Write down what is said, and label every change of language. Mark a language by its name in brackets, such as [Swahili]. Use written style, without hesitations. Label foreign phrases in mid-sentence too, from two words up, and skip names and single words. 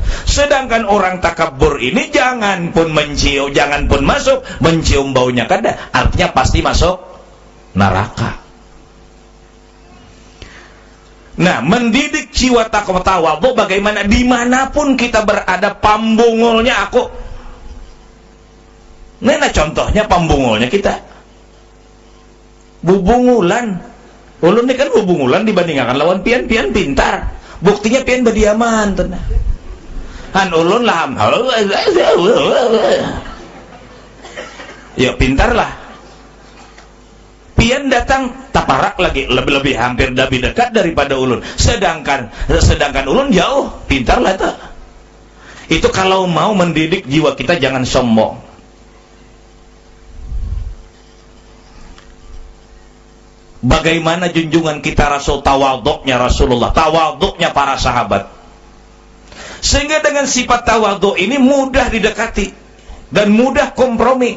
[Indonesian] Sedangkan orang takabur ini jangan pun mencium, jangan pun masuk, mencium baunya kada, artinya pasti masuk neraka. Nah, mendidik jiwa takwa tawadhu bagaimana dimanapun kita berada, [Banjar] pambungulnya aku. Nah, contohnya pambungulnya kita bubungulan. Ulun ini kan bubungulan dibandingkan lawan pian pintar. Buktinya pian berdiaman tenang. Han ulun lah. Ya pintar lah. Pian datang taparak lagi lebih hampir lebih dekat daripada ulun. Sedangkan ulun jauh, pintar lah itu. [Indonesian] Itu kalau mau mendidik jiwa kita jangan sombong. Bagaimana junjungan kita Rasul, tawaduknya Rasulullah, tawaduknya para sahabat. Sehingga dengan sifat tawaduk ini mudah didekati dan mudah kompromi.